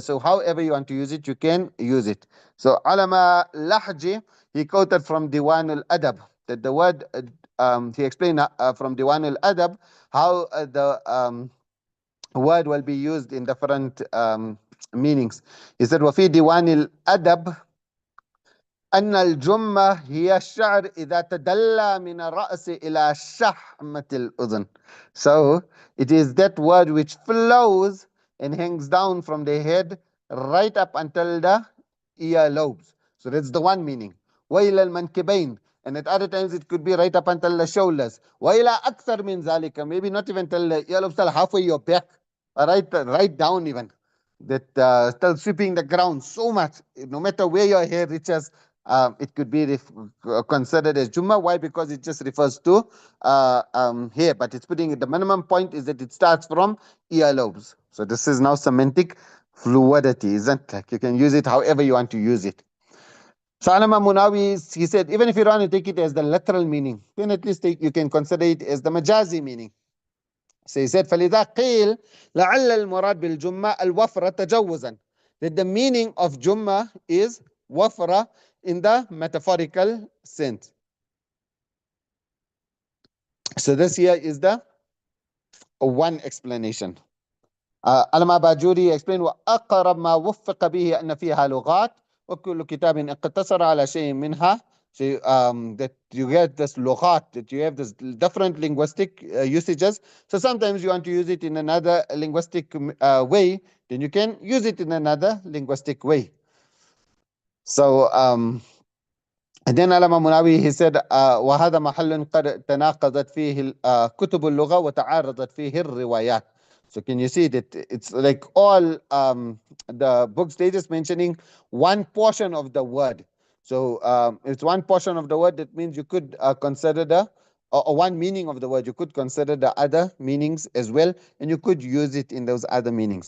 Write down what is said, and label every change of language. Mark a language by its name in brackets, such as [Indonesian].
[English] So however you want to use it, you can use it. So Alama Lahji, he quoted from Diwan al-Adab, that the word, he explained from Diwan al-Adab, how the word will be used in different meanings. He said, [Arabic] وَفِي دِيوَانِ الْأَدَبِ أن الجمة هي الشعر إذا تدلى من الرأس إلى شحمة الأذن. [English] So it is that word which flows and hangs down from the head right up until the ear lobes. So that's the one meaning. [Arabic] وإلى المنكبين, [English] and at other times it could be right up until the shoulders. [Arabic] وإلى أكثر من ذلك, [English] maybe not even till the ear lobes, till halfway your back, right down even. That still sweeping the ground so much, no matter where your hair reaches, it could be considered as Jumma. Why? Because it just refers to hair, but it's putting the minimum point is that it starts from earlobes. So this is now semantic fluidity, isn't it? You can use it however you want to use it. So Alama Munawi, he said, even if you don't want to take it as the literal meaning, then at least you can consider it as the majazi meaning. So he said, [Arabic] فَلِذَا قِيلْ لَعَلَّ الْمُرَادْ بِالْجُمَّةِ الْوَفْرَ تَجَوُّزًا. [English] That the meaning of Jumma is wafra in the metaphorical sense. So this here is the one explanation. Alama Bajuri explained, [Arabic] وَأَقْرَبْ مَا وُفِّقَ بِهِ أَنَّ فِيهَا لُغَاتٍ وَكُلُّ كِتَابٍ اقْتَصَرَ عَلَى شَيْءٍ مِنْهَا. [English] So that you get this lughat, that you have this different linguistic usages. So sometimes you want to use it in another linguistic way, then you can use it in another linguistic way. So and then Alama Munawi, he said, [Arabic] وَهَذَا مَحَلٌ قَدْ تَنَاقَضَتْ فِيهِ كُتُبُ اللُّغَةِ وَتَعَارَضَتْ فِيهِ الرِّوَايَاتِ. [English] So can you see that it's like all the books, they just mentioning one portion of the word. So it's one portion of the word, that means you could consider the or one meaning of the word. You could consider the other meanings as well, and you could use it in those other meanings.